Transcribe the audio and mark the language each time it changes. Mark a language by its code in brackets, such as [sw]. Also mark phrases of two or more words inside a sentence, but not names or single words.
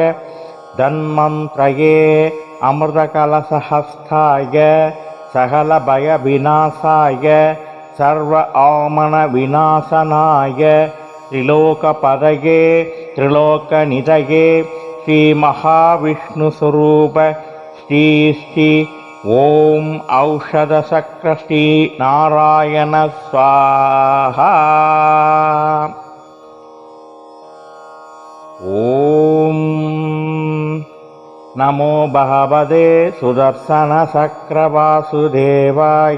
[sa] ಧನ್ವಂತ್ರಯೇ ಅಮೃತಕಲಶಹಸ್ತಾಯ ಸಕಲ ಭಯ ವಿನಾಶಾಯ ಸರ್ವ ಆಮನ ವಿನಾಶನಾಯ ತ್ರಿಲೋಕಪದಯೇ ತ್ರಿಲೋಕನಿಧಯೇ ಶ್ರೀ ಮಹಾವಿಷ್ಣು ಸ್ವರೂಪ ಶ್ರೀ ಶ್ರೀ ಓಂ ಔಷಧಚಕ್ರ ಶ್ರೀ ನಾರಾಯಣ ಸ್ವಾಹ. ॐ नमो भगवते सुदर्शनचक्रवासुदेवाय